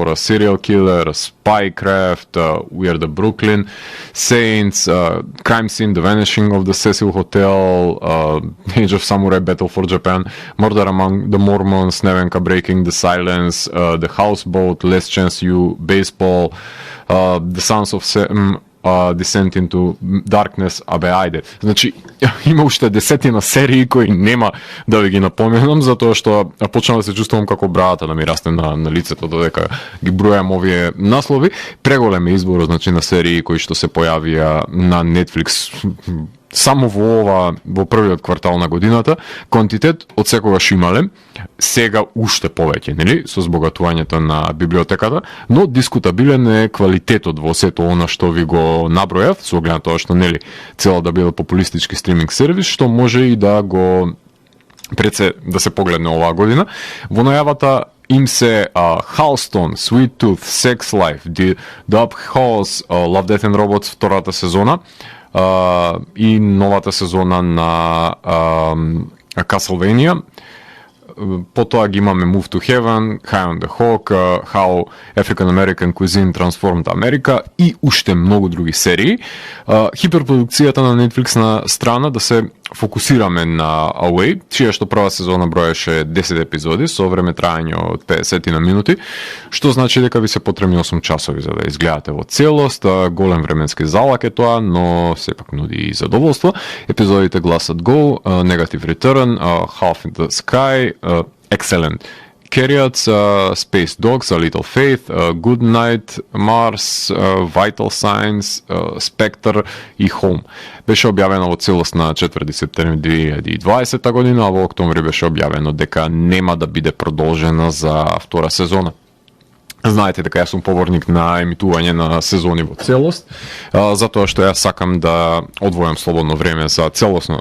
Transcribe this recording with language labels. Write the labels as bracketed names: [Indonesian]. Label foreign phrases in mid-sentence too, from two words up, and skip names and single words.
[Macedonian] a Serial Killer, Spycraft, We Are the Brooklyn Saints, Crime Scene, The Vanishing of the Cecil Hotel, Age of Samurai, Battle for Japan, Murder Among the Mormons, Nevenka Breaking the Silence, The Houseboat, Last Chance U, Baseball, The Sons of Sam, Descent into Darkness, ајде. Значи, има уште десетина серии кои нема да ви ги напоменам, затоа што почнав да се чувствувам како брадата да ми расте на лицето додека ги бројам овие наслови. Преголем е избор, значи, на серии кои што се појавија на Netflix само во првиот квартал на годината. Квантитет од секогаш имале, сега уште повеќе, нели, со збогатувањето на библиотеката, но дискутабилен е квалитетот во сето она што ви го набројав, со оглед на тоа што, нели, цела да биде популистички стриминг сервис, што може и да го да се погледне оваа година. Во најавата им се Halston, Sweet Tooth, Sex Life, The Up Halls, Love, Death and Robots втората сезона, и новата сезона на Castlevania. Потоа ги имаме Move to Heaven, High on the Hawk, How African American Cuisine Transformed America и уште многу други серии. Хиперпродукцијата на Netflix на страна да се фокусираме на Away, чија што прва сезона броеше 10 епизоди со време трајање од 50 на минути, што значи дека ви се потребни 8 часови за да изгледате во целост. Голем временски залак е тоа, но сепак нуди и задоволство. Епизодите гласат Go, Negative Return, Half in the Sky, Excellent Carrots, Space Dogs, A Little Faith, Good Night, Mars, Vital Signs, Spectre и Home. Беше објавено во целост на 4 септември 2020 година, а во октомври беше објавено дека нема да биде продолжена за втора сезона. Знаете дека јас сум поборник на емитување на сезони во целост, затоа што јас сакам да одвојам слободно време за целосно да